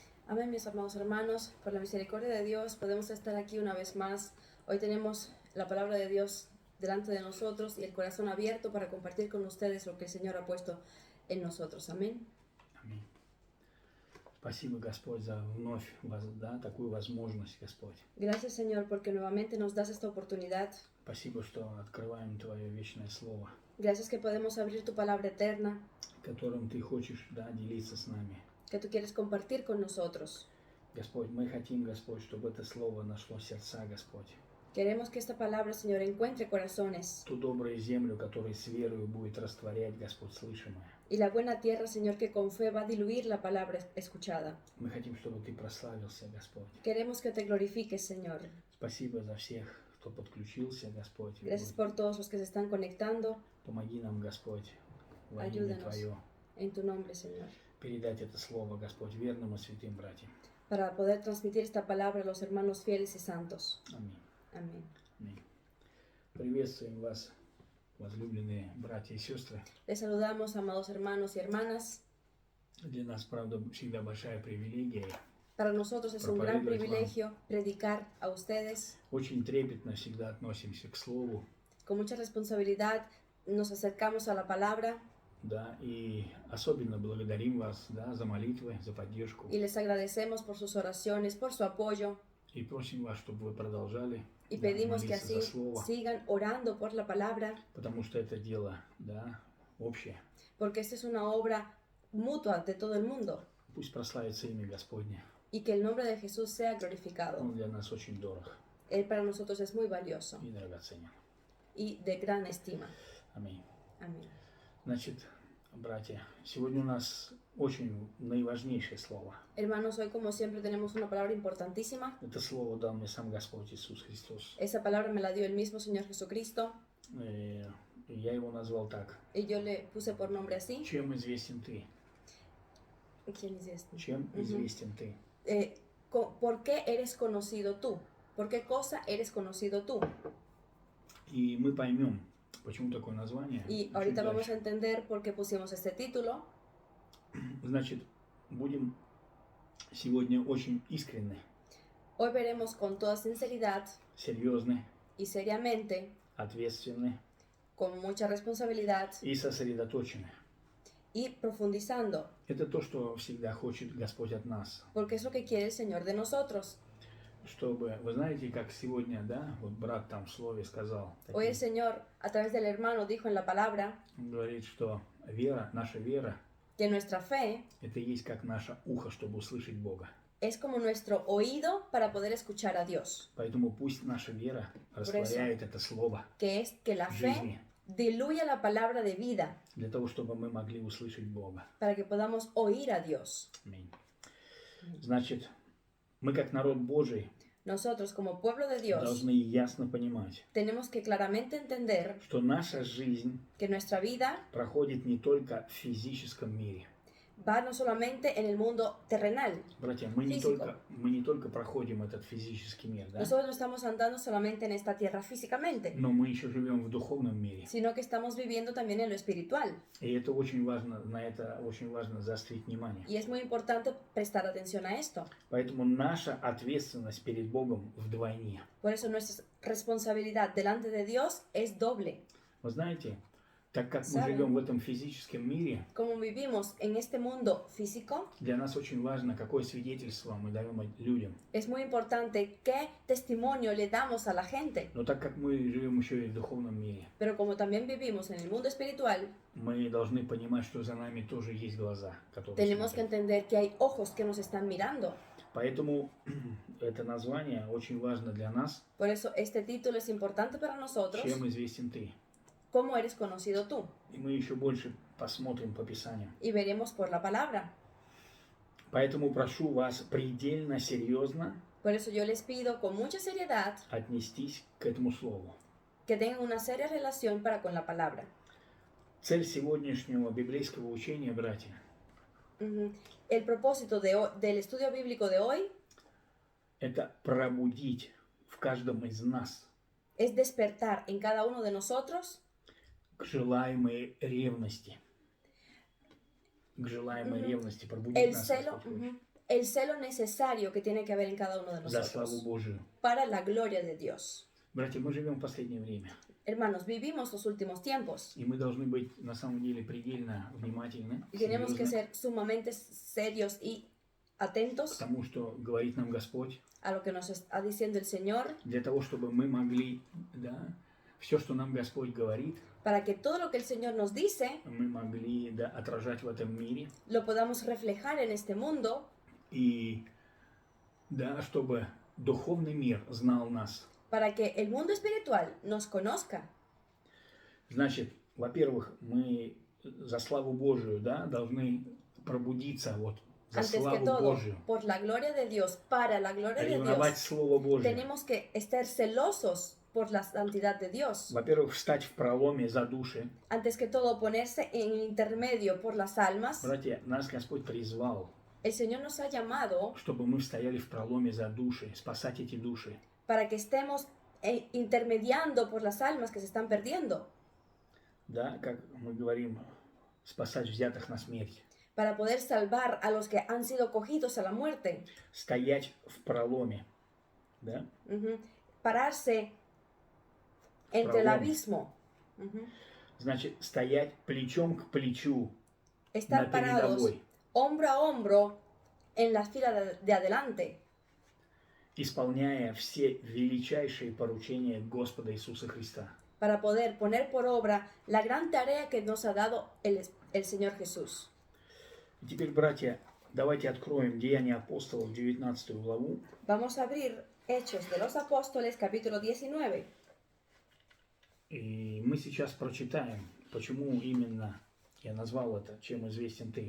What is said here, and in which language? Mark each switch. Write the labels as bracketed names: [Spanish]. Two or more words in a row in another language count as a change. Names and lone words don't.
[Spanish] Amén, mis amados hermanos, por la misericordia de Dios podemos estar aquí una vez más. Hoy tenemos la palabra de Dios delante de nosotros y el corazón abierto para compartir con ustedes lo que el Señor ha puesto en nosotros. Amén. [Russian] Аминь. Спасибо, Господь, за вновь такую возможность, Господь. [Spanish] Gracias, Señor, porque nuevamente nos das esta oportunidad. [Russian] Спасибо, что открываем Твое вечное Слово, [Spanish] Gracias que podemos abrir tu palabra eterna, [Russian] которым Ты хочешь делиться с нами. [Spanish] que tú quieres compartir con nosotros. [Russian] Господь, мы хотим, Господь, чтобы это Слово нашло сердца, Господь. [Spanish] Queremos que esta palabra, Señor, encuentre corazones. [Russian] Ту добрую землю, которая с верою будет растворять, Господь, слышимое. [Spanish] Y la buena tierra, Señor, que con fe va a diluir la palabra escuchada. [Russian] Мы хотим, чтобы Ты прославился, Господь. [Spanish] Queremos que te glorifiques, Señor. [Russian] Спасибо за всех, кто подключился, Господь. [Spanish] Gracias por todos los que se están conectando. [Russian] Помоги нам, Господь, во имя [Spanish] Ayúdanos [Russian] Твое, [Spanish] en tu nombre, Señor, [Russian] передать это Слово, Господь, верным и святым братьям. [Spanish] para poder transmitir esta palabra a los hermanos fieles y santos. [Russian] Аминь. [Spanish] Amén. [Russian] Аминь. Приветствуем вас, возлюбленные братья и сестры. [Spanish] Les saludamos, amados hermanos y hermanas. [Russian] Для нас, правда, всегда большая привилегия. [Spanish] Para nosotros es un gran privilegio predicar a ustedes. [Russian] Очень трепетно всегда относимся к Слову. [Spanish] Con mucha responsabilidad nos acercamos a la palabra [Russian] Да, и особенно благодарим вас, за молитвы, за поддержку. [Spanish] y les agradecemos por sus oraciones, por su apoyo. [Russian] И просим вас, чтобы вы продолжали [Spanish] Y pedimos que [Russian] молиться [Spanish] así [Russian] за Слово, [Spanish] sigan orando por la palabra, [Russian] потому что это дело, общее. [Spanish] porque esta es una obra mutua de todo el mundo. [Russian] Пусть прославится имя Господне. [Spanish] Y que el nombre de Jesús sea glorificado. [Russian] Он для нас очень дорог [Spanish] Él para nosotros es muy valioso [Russian] и драгоценен. [Spanish] y de gran estima. [Russian] Аминь. [Spanish] Amén. [Russian] Значит, братья, сегодня у нас очень наиважнейшее слово. [Spanish] Hermanos, hoy como siempre tenemos una palabra importantísima. [Russian] Это слово дал мне сам Господь Иисус Христос. [Spanish] Esa palabra me la dio el mismo Señor Jesucristo [Russian] И я его назвал так. [Spanish] y yo le puse por nombre así. [Russian] Чем известен ты? [Spanish] ¿Quién es este? [Russian] Чем известен ты? [Spanish] ¿Por qué eres conocido tú? ¿Por qué cosa eres conocido tú? [Russian] И мы поймем, почему такое название. [Spanish] Y [Russian] чуть [Spanish] ahorita vamos a [Russian] дальше. [Spanish] entender por qué pusimos este título. [Russian] Значит, будем сегодня очень искренны, [Spanish] Hoy veremos con toda sinceridad [Russian] серьезны, [Spanish] y seriamente, [Russian] ответственны [Spanish] con mucha responsabilidad [Russian] и сосредоточены. [Spanish] y profundizando, [Russian] Это то, что всегда хочет Господь от нас. [Spanish] porque es lo que quiere el Señor de nosotros. [Russian] Чтобы, вы знаете, как сегодня, вот брат там в слове сказал, [Spanish] Hoy el Señor, a través del hermano, dijo en la palabra [Russian] он говорит, что наша вера, [Spanish] que nuestra fe [Russian] это есть как наше ухо, чтобы услышать Бога. [Spanish] es como nuestro oído para poder escuchar a Dios. [Russian] Поэтому пусть наша вера растворяет это слово [Spanish] Que es que la [Russian] в [Spanish] fe [Russian] жизни, [Spanish] diluya la palabra de vida [Russian] для того, чтобы мы могли услышать Бога. [Spanish] para que podamos oír a Dios. [Russian] Аминь. Значит, мы как народ Божий [Spanish] Nosotros como pueblo de Dios [Russian] должны ясно понимать, [Spanish] tenemos que claramente entender [Russian] что наша жизнь [Spanish] que nuestra vida [Russian] проходит не только в физическом мире. [Spanish] va no solamente en el mundo terrenal. [Russian] Братья, мы [Spanish] Физико. [Russian] не только проходим этот физический мир, [Spanish] Nosotros no estamos andando solamente en esta tierra físicamente, [Russian] но мы еще живем в духовном мире. [Spanish] sino que estamos viviendo también en lo espiritual. [Russian] И это очень важно, на это очень важно заострить внимание. [Spanish] Y es muy importante prestar atención a esto. [Russian] Поэтому наша ответственность перед Богом вдвойне. [Spanish] Por eso nuestra responsabilidad delante de Dios es doble. [Russian] Вы знаете, так как мы [Spanish] Saben. [Russian] живем в этом физическом мире, [Spanish] Como vivimos en este mundo físico, [Russian] для нас очень важно, какое свидетельство мы даем людям. [Spanish] es muy importante qué testimonio le damos a la gente. [Russian] Но так как мы живем еще и в духовном мире, [Spanish] Pero como también vivimos en el mundo espiritual, [Russian] мы должны понимать, что за нами тоже есть глаза, которые [Spanish] tenemos que [Russian] смотрят. [Spanish] entender que hay ojos que nos están mirando. [Russian] Поэтому это название очень важно для нас. [Spanish] Por eso este título es importante para nosotros. [Russian] Чем известен ты? [Spanish] ¿Cómo eres conocido tú? [Russian] И мы еще больше посмотрим по Писанию. [Spanish] Y veremos por la palabra. [Russian] Поэтому прошу вас предельно серьезно [Spanish] Por eso yo les pido con mucha seriedad [Russian] отнестись к этому слову. [Spanish] que tengan una seria relación para con la palabra. [Russian] Цель сегодняшнего библейского учения, братья, Ujú. [Spanish] El propósito del estudio bíblico de hoy [Russian] это пробудить в каждом из нас [Spanish] es despertar en cada uno de nosotros [Russian] к желаемой ревности. К желаемой ревности. Пробудить [Spanish] el [Russian] нас, [Spanish] celo, [Russian] Господь, хочет. [Spanish] el celo necesario que tiene que haber en cada uno de [Russian] за славу [Spanish] nosotros [Russian] Божию. [Spanish] para la gloria de Dios. [Russian] Братья, мы живем в последнее время, [Spanish] Hermanos, vivimos los últimos tiempos [Russian] и мы должны быть на самом деле предельно внимательны, [Spanish] y tenemos que [Russian] серьезны [Spanish] ser sumamente serios y [Russian] к [Spanish] atentos [Russian] тому, что говорит нам Господь, [Spanish] a lo que nos está diciendo el Señor, [Russian] для того, чтобы мы могли, да, все, что нам Господь говорит, [Spanish] para que todo lo que el Señor nos dice [Russian] мы могли, да, отражать в этом мире, [Spanish] lo podamos reflejar en este mundo [Russian] и, да, чтобы духовный мир знал нас. [Spanish] para que el mundo espiritual nos conozca. [Russian] Значит, во-первых, мы за славу Божию, да, должны пробудиться вот за [Spanish] Antes que [Russian] славу [Spanish] todo, [Russian] Божию, [Spanish] por la gloria de Dios, para la gloria de [Russian] ревновать [Spanish] Dios, [Russian] Слово Божие. [Spanish] tenemos que estar celosos por la santidad de Dios. [Russian] Во-первых, встать в проломе за души. [Spanish] Antes que todo, ponerse en el intermedio por las almas. [Russian] Братья, нас Господь призвал, [Spanish] El Señor nos ha llamado [Russian] чтобы мы стояли в проломе за души, спасать эти души. [Spanish] para que estemos intermediando por las almas que se están perdiendo, [Russian] Да, как мы говорим, спасать взятых на смерть. [Spanish] para poder salvar a los que han sido cogidos a la muerte. [Russian] Стоять в проломе. Да? [Spanish] Ujú. Pararse entre el [Russian] Prolom. [Spanish] abismo. Ujú. [Russian] Значит, стоять плечом к плечу на [Spanish] Estar parados [Russian] передовой, [Spanish] hombro a hombro en la fila de adelante, [Russian] исполняя все величайшие поручения Господа Иисуса Христа. [Spanish] para poder poner por obra la gran tarea que nos ha dado el Señor Jesús. [Russian] И теперь, братья, давайте откроем Деяния апостолов, 19 главу. [Spanish] Vamos a abrir Hechos de los Apóstoles, capítulo 19. [Russian] И мы сейчас прочитаем, почему именно я назвал это, чем известен ты.